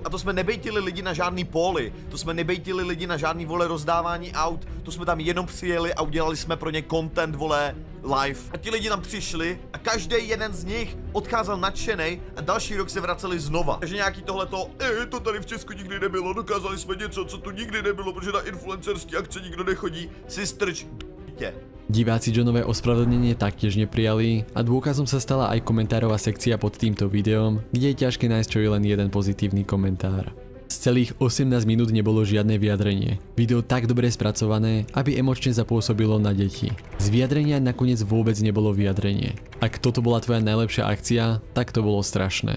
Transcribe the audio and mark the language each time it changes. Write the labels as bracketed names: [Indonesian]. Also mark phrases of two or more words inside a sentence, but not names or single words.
[Czech] A to jsme nebejtili lidi na žádný póly, to jsme nebejtili lidi na žádný vole rozdávání aut, to jsme tam jenom přijeli a udělali jsme pro ně content vole live. A ti lidi tam přišli a každý jeden z nich odcházel nadšenej a další rok se vraceli znova. Takže nějaký tohleto, to tady v Česku nikdy nebylo, dokázali jsme něco, co tu nikdy nebylo, protože na influencerský akce nikdo nechodí, si strč d***tě. [Slovak] Diváci Johnové ospravedlnenie taktiež neprijali a dôkazom sa stala aj komentárová sekcia pod týmto videom, kde je ťažké nájsť čo je len jeden pozitívny komentár. Z celých 18 minút nebolo žiadne vyjadrenie. Video tak dobre spracované, aby emočne zapôsobilo na deti. Z vyjadrenia nakoniec vôbec nebolo vyjadrenie. Ak toto bola tvoja najlepšia akcia, tak to bolo strašné.